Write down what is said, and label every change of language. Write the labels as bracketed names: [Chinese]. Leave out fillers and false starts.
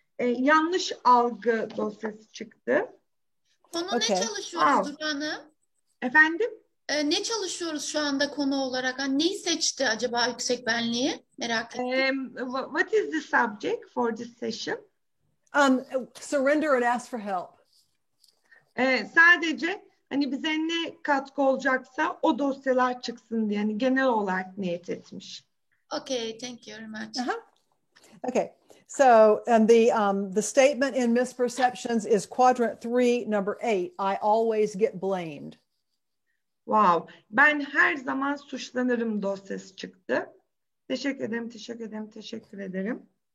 [Turkish] Yanlış algı dosyası çıktı. Konu [English] Okay. [Turkish] ne çalışıyoruz Duru Hanım? Efendim? Ne çalışıyoruz şu anda konu olarak? Hani neyi seçti acaba yüksek benliği? Merak ettim. [English] What is the subject for this session? Surrender and ask for help. [Turkish] Sadece hani bize ne katkı olacaksa o dosyalar çıksın diye, yani genel olarak niyet etmiş. [English] Okay, thank you very much. Okay, so and the statement in misperceptions is quadrant 3, number 8. I always get blamed. [Turkish] Wow, ben her zaman suçlanırım dosyası çıktı. Teşekkür ederim, teşekkür ederim, teşekkür ederim.